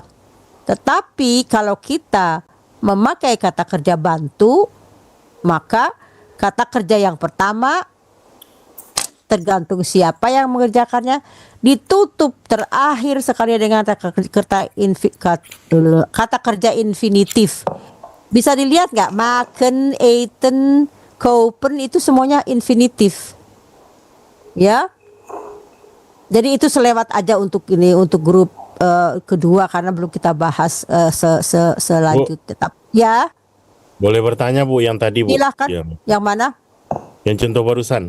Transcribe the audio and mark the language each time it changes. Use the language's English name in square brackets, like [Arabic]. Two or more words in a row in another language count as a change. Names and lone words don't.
[Indonesian] Tetapi kalau kita memakai kata kerja bantu, maka kata kerja yang pertama tergantung siapa yang mengerjakannya. Ditutup terakhir sekali dengan kata kerja infinitif. Bisa dilihat nggak? [Dutch] Maken, eten, kopen [Indonesian] itu semuanya infinitif. Ya. Jadi itu selewat aja untuk ini, untuk grup kedua karena belum kita bahas selanjutnya. Ya. Boleh bertanya Bu yang tadi Bu? Silakan. Yang mana? Yang contoh barusan.